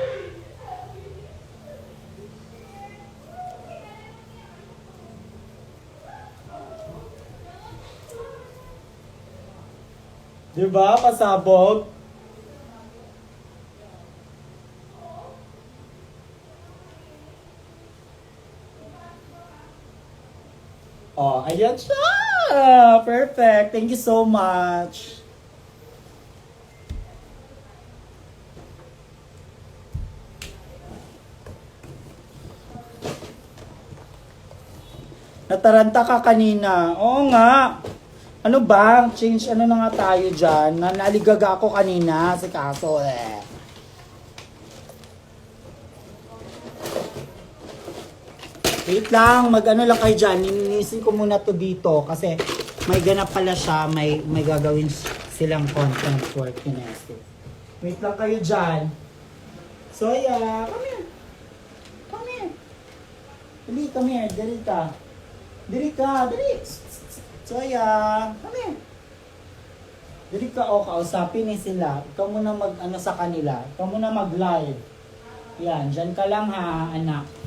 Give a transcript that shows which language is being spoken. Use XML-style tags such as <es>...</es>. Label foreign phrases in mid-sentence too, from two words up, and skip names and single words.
<tl>Diba? Pasabog. Oh, ayan siya!</tl> <en>Perfect! Thank you so much!</en> <tl>Nataranta ka kanina. Oo nga! Ano ba? Change ano na nga tayo dyan? Naligaga ako kanina si kaso Wait lang, mag-ano lang kayo dyan. Nilinisin ko muna to dito kasi may ganap pala siya. May gagawin silang</tl> <en>content for Kinesis.</en> <tl>Wait lang kayo dyan.</tl> <en>Soya, come here. Come here. Dali, come here.</en> <tl>Dali ka. Dali ka. Dali. Soya,</tl> <en>come here.</en> <tl>Dali ka, o, kausapin ni sila. Ikaw muna mag-ano sa kanila. Ikaw muna mag-live. Yan, dyan ka lang ha, anak.</tl>